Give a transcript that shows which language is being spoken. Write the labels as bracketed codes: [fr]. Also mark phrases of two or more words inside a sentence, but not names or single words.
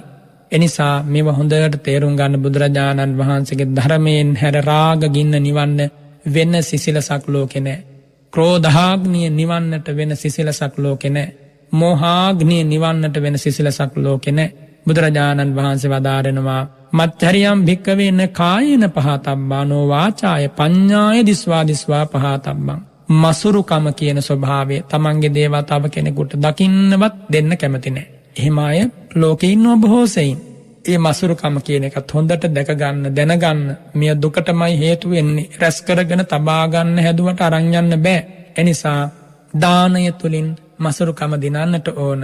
[si] එනිසා මේව හොඳට තේරුම් ගන්න බුදුරජාණන් වහන්සේගේ ධර්මයෙන් හැර රාග ගින්න නිවන්න වෙන සිසිලසක් ලෝකේ නෑ. ක්‍රෝධාග්නිය නිවන්නට වෙන සිසිලසක් ලෝකේ නෑ. මෝහාග්නිය නිවන්නට වෙන සිසිලසක් ලෝකේ නෑ. බුදුරජාණන් වහන්සේ වදාරනවා [pi] මච්චරියම් භික්කවේන කායේන පහතබ්බානෝ වාචාය පඤ්ඤාය දිස්වා පහතබ්බං. [si] මසුරුකම කියන ස්වභාවය තමන්ගේ දේවල් තව කෙනෙකුට දකින්නවත් දෙන්න කැමති නෑ. එහෙම අය ලෝකේ ඉන්නව බොහෝ සෙයින්. ඒ මසුරුකම කියන එකත් හොඳට දැක ගන්න, දැනගන්න. මේ දුකටමයි හේතු වෙන්නේ. රැස් කරගෙන තබා ගන්න හැදුවට අරන් යන්න බෑ. එනිසා දානය තුලින් මසුරුකම දිනන්නට ඕන.